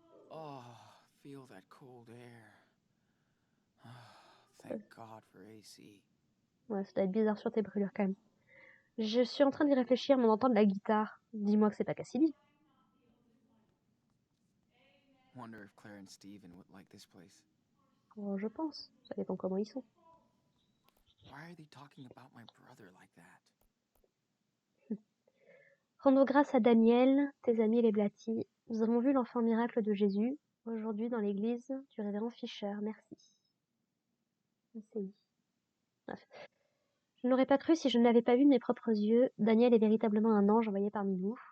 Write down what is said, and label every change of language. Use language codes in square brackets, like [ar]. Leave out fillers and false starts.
[en] Oh, feel that cold air. Thank God for AC. [fr] Ouais, ça doit être bizarre sur tes brûlures, quand même. Je suis en train d'y réfléchir, mais on entend de la guitare. Dis-moi que c'est pas Cassidy. [en] Wonder if Claire and Steven would like this place. [fr] Oh, je pense. Ça dépend comment ils sont. [en] Why are they talking about my brother like that? [fr] Rendons grâce à Daniel, tes amis les Blatty. Nous avons vu l'enfant miracle de Jésus, aujourd'hui dans l'église du révérend Fisher. Merci. MCI. Bref. Je n'aurais pas cru si je ne l'avais pas vu de mes propres yeux. Daniel est véritablement un ange envoyé parmi nous.